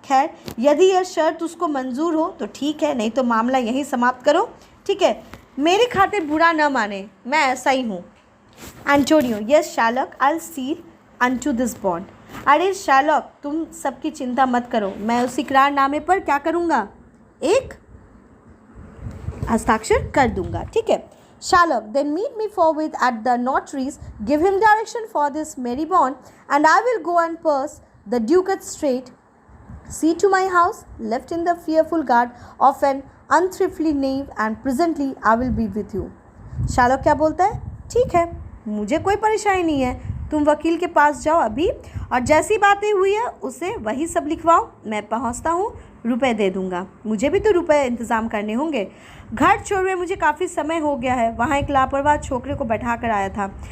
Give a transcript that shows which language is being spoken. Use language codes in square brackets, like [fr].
[hi] खैर, यदि यह शर्त उसको मंजूर हो तो ठीक है, नहीं तो मामला यहीं समाप्त करो. ठीक है, मेरी खातिर बुरा न माने, मैं ऐसा ही हूँ. [en] Antonio, yes Shylock, I seal unto this bond. [hi] अरे शालक, तुम सबकी चिंता मत करो, मैं उस इकरारनामे पर क्या करूँगा? एक हस्ताक्षर कर दूँगा. ठीक है. [en] Shalok, then meet me forthwith at the notary's, give him direction for this merry bond, and I will go and purse the ducats straight. See to my house, left in the fearful guard of an unthrifty knave, and presently I will be with you. [hi] Shalok क्या बोलता है? ठीक है, मुझे कोई परेशानी नहीं है, तुम वकील के पास जाओ अभी, और जैसी बातें हुई है उसे वही सब लिखवाओ. मैं पहुंचता हूँ, रुपए दे दूँगा. मुझे भी तो रुपए इंतज़ाम करने होंगे. घर छोड़े मुझे काफ़ी समय हो गया है, वहाँ एक लापरवाह छोकरे को बैठा कर आया था.